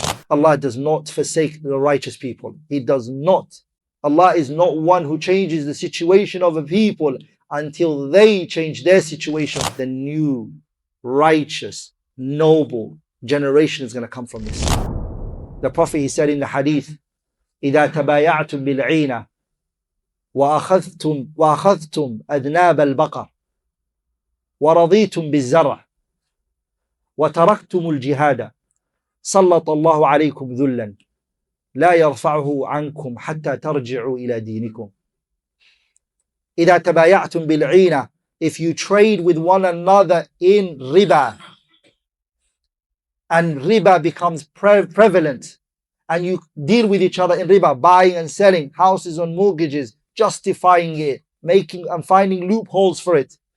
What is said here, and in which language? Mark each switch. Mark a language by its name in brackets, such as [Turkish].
[English] Allah does not forsake the righteous people. He does not. Allah is not one who changes the situation of a people until they change their situation. The new, righteous, noble generation is going to come from this. The Prophet, he said in the hadith, [Arabic] إِذَا تَبَايَعْتُمْ بِالْعِينَ وَأَخَذْتُمْ أَذْنَابَ الْبَقَرِ وَرَضِيتُمْ بِالزَّرْعِ وَتَرَكْتُمُ الْجِهَادَ سَلَّطَ اللَّهُ عَلَيْكُمْ ذُلًّا لا يرفعه عنكم حتى ترجعوا إلى دينكم. إذا تبايعتم بالعينة, [English] if you trade with one another in riba, and riba becomes prevalent, and you deal with each other in riba, buying and selling houses on mortgages, justifying it, making and finding loopholes for it.